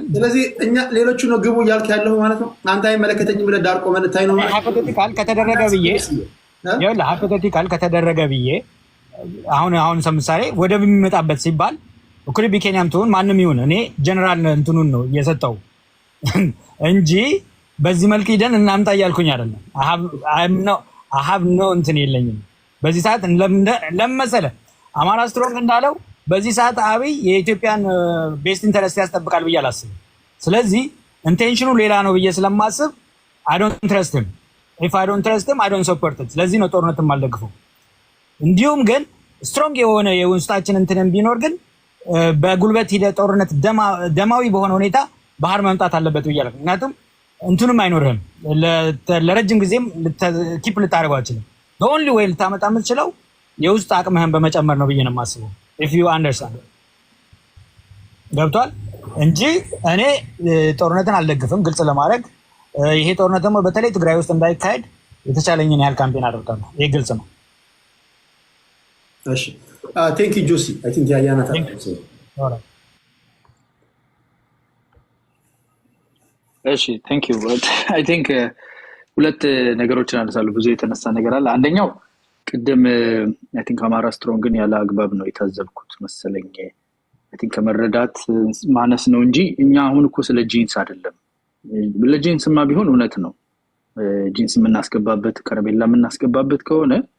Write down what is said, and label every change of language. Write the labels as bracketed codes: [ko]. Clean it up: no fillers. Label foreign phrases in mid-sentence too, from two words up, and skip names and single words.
[am] ስለዚህ እኛ ሌሎቹ ነው ግቡ እያልክ ያለው ማለት ነው። አንተ አይመለከተኝም ብለህ ዳር ቆመህ ልታይ ነው ማለት ነው። ሃይፖቴቲካል ከተደረገ ብዬ አሁን ለምሳሌ ወደብ የሚመጣበት ሲባል እኩል ቢኬንያም ትሆን ማንም ይሁን እኔ ጀነራል እንትኑን ነው እየሰጠው እንጂ በዚህ መልክ ሄደን እናምጣ እያልኩኝ አይደለም። [en] I have no [am] እንትን የለኝም በዚህ ሰዓት ለመሰለ አማራ ስትሮንግ እንዳለው በዚህ ሰዓት አብይ የኢትዮጵያን [en] best interest [am] ያስጠብቃል ብዬ አላስብም። ስለዚህ ኢንቴንሽኑ ሌላ ነው ብዬ ስለማስብ [en] I don't trust him. If I don't trust him, I don't support it. [am] ስለዚህ ነው ጦርነትን ማልደግፈው። እንዲሁም ግን ስትሮንግ የሆነ የውስጣችን እንትንም ቢኖር ግን በጉልበት ሂደ ጦርነት ደማዊ በሆነ ሁኔታ ባህር መምጣት አለበት ብያለሁ። ምክንያቱም እንትንም አይኖርህም ለረጅም ጊዜም ኪፕ ልታደርገው አትችልም። [en] the only way [am] ልታመጣ የምትችለው የውስጥ አቅምህን በመጨመር ነው ብዬ ነው የማስበው። [en] if you understand [am] ገብቷል እንጂ እኔ ጦርነትን አልደግፍም። ግልጽ ለማድረግ ይሄ ጦርነት ደግሞ በተለይ ትግራይ ውስጥ እንዳይካሄድ የተቻለኝን ያህል ካምፔን አደርጋለሁ። ይሄ ግልጽ ነው። [en] እሺ thank you Josie I think Yayana [am] እሺ [en] thank you I think [am] ሁለት ነገሮችን አነሳለሁ። ብዙ የተነሳ ነገር አለ። አንደኛው ቅድም [en] I think [am] አማራ ስትሮንግን ያለ አግባብ ነው የታዘብኩት መሰለኝ። [en] I think [am] ከመረዳት ማነስ ነው እንጂ እኛ አሁን እኮ ስለ ጂንስ አይደለም። ለጂንስማ ቢሆን እውነት ነው። ጂንስ የምናስገባበት ከረሜላ የምናስገባበት ከሆነ